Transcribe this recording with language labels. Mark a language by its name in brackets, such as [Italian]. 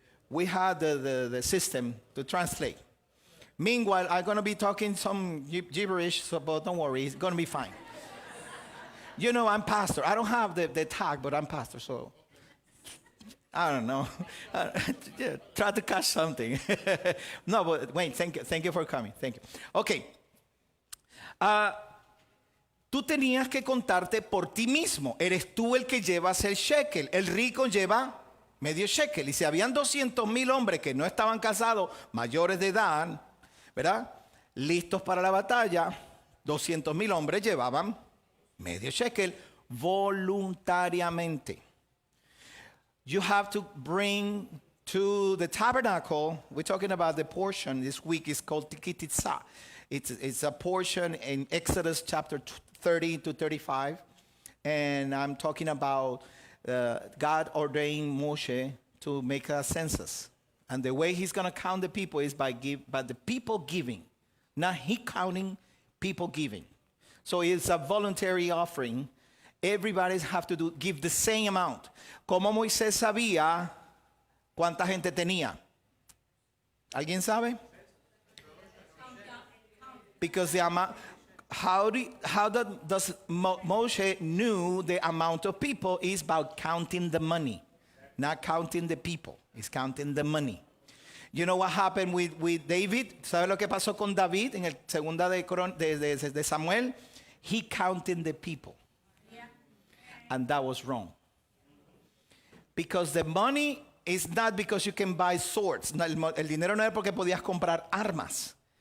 [English] We have the system to translate. Meanwhile, I'm gonna be talking some gibberish, but don't worry, it's gonna be fine. You know, I'm pastor. I don't have the tag, but I'm pastor, so I don't know. Yeah, try to catch something. No, but Wayne, thank you for coming. Thank you. Okay. [Spanish] Tú tenías que contarte por ti mismo. Eres tú el que llevas el shekel. El rico lleva medio shekel. Y si habían 200,000 hombres que no estaban casados, mayores de edad, ¿verdad? Listos para la batalla, 200,000 hombres llevaban medio shekel voluntariamente. [English] You have to bring to the tabernacle. We're talking about the portion this week is called Ki Titzá. It's a portion in Exodus chapter 30 to 35. And I'm talking about God ordained Moshe to make a census. And the way he's going to count the people is by the people giving. Not he counting, people giving. So it's a voluntary offering. Everybody have to give the same amount. [Spanish] ¿Cómo Moisés sabía cuánta gente tenía? ¿Alguien sabe? [English] Because the amount, how does Moshe knew the amount of people is about counting the money, not counting the people. It's counting the money. You know what happened with David? [Spanish] ¿Sabe lo que pasó con David en el segunda de Samuel? [English] He counted the people. And that was wrong. Because the money is not because you can buy swords. [Spanish] No, el dinero no era porque podías comprar armas.